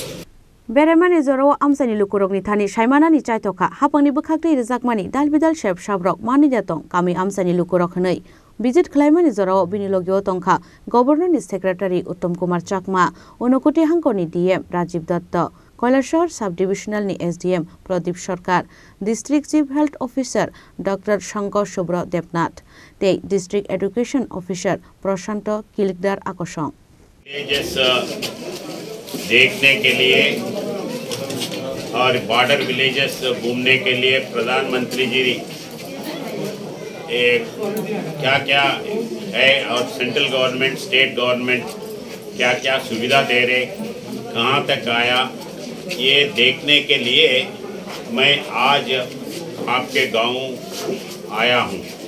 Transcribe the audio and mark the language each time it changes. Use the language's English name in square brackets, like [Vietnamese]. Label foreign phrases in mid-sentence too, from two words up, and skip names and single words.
[Kok Borok] Beremani Zoro Amsani Lukurogni Thani Shaimana Chaitoka Hapani Bukakli Zakmani Dalbidal Shep Shabrok Mani Jatong Kami Amsani Lukurokhanai Visit Klaimani Zoro Binilogio Tonka Governor Secretary Uttam Kumar Chakma Unokoti Hankoni DM Rajiv Datta Koilashore Subdivisional ni SDM Pradeep Sarkar District Chief Health Officer Dr. Shankar Shubra Debnath Te District Education Officer Prashanto Kilikdar Akosong [Hindi] देखने के लिए और [English] border villages [Hindi] घूमने के लिए प्रधानमंत्री जी क्या क्या है और [English] central government state government [Hindi] क्या क्या सुविधा दे रहे कहाँ तक आया ये देखने के लिए मैं आज आपके गांव आया हूँ।